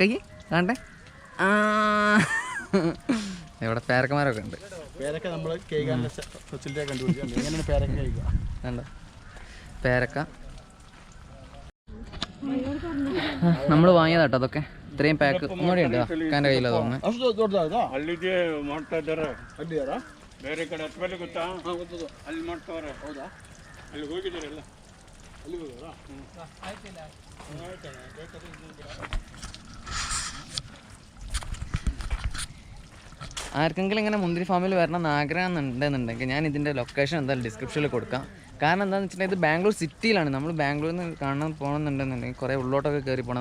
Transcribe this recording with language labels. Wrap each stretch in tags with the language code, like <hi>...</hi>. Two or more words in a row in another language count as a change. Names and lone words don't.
<ml>കൈ കാണണ്ടേ? ഇവിടെ പേരക്കന്മാരൊക്കെ ഉണ്ട്. പേരക്ക നമ്മൾ കേൾക്കാനുള്ള ഫെസിലിറ്റി കണ്ടുപിടിക്കുക. എങ്ങനെയാണ് പേരക്ക കഴിക്കുക? വേണ്ട പേരക്ക നമ്മൾ വാങ്ങിയതാട്ടോ അതൊക്കെ. ഇത്രയും പാക്ക് ഒന്നുകൂടി ഉണ്ട് എൻ്റെ കയ്യിലാണ് തോന്നുന്നത്.</ml> <kn>ಬೇರೆ ಕಡೆ ಹತ್ತಬಲ್ಲಿ ಗೊತ್ತಾ? ಅಲ್ಲಿ ಮಾಡ್ತಾವ್ರೆ. ಹೌದಾ? ಅಲ್ಲಿ ಹೋಗಿದ್ದೀರಲ್ಲ? ಅಲ್ಲಿ ಹೋಗೋರಾ?</kn> <ml>ആർക്കെങ്കിലും ഇങ്ങനെ മുന്തിരി ഫാമിൽ വരണം എന്ന് ആഗ്രഹം ഉണ്ടെന്നുണ്ടെങ്കിൽ ഞാൻ ഇതിൻ്റെ ലൊക്കേഷൻ എന്തായാലും ഡിസ്ക്രിപ്ഷനിൽ കൊടുക്കാം. കാരണം എന്താണെന്ന് വെച്ചിട്ടുണ്ടെങ്കിൽ ഇത് ബാംഗ്ലൂർ സിറ്റിയിലാണ്. നമ്മൾ ബാംഗ്ലൂരിൽ നിന്ന് കാണാൻ പോകണമെന്നുണ്ടെന്നുണ്ടെങ്കിൽ കുറേ ഉള്ളോട്ടൊക്കെ കയറി പോകണം.</ml>